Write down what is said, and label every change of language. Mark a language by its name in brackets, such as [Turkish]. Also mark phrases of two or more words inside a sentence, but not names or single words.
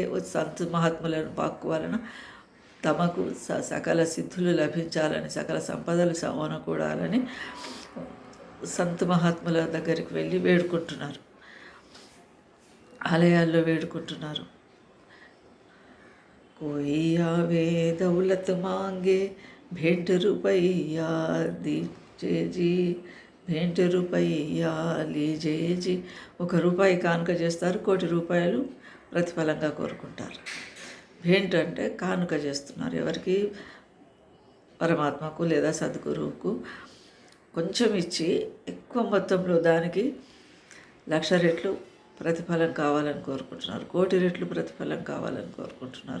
[Telugu] సంత్ మహాత్ములను పాక్కు వలన తమకు సకల సిద్ధులు లభించాలని, సకల సంపదలు సమకూడాలని సంత్ మహాత్ముల దగ్గరికి వెళ్ళి వేడుకుంటున్నారు, ఆలయాల్లో వేడుకుంటున్నారు. [Hindi] कोई आवे दौलत मांगे भेंट रुपैया दीजिए जी, भेंट रुपैया लीजिए जी. [Telugu] 1 రూపాయి కానుక చేస్తారు, 1 కోటి రూపాయలు ప్రతిఫలంగా కోరుకుంటారు. భేంట్ అంటే కానుక చేస్తున్నారు. ఎవరికి? పరమాత్మకు లేదా సద్గురువుకు కొంచెం ఇచ్చి ఎక్కువ మొత్తంలో దానికి 1,00,000 రెట్లు ప్రతిఫలం కావాలని కోరుకుంటున్నారు, 1 కోటి రెట్లు ప్రతిఫలం కావాలని కోరుకుంటున్నారు.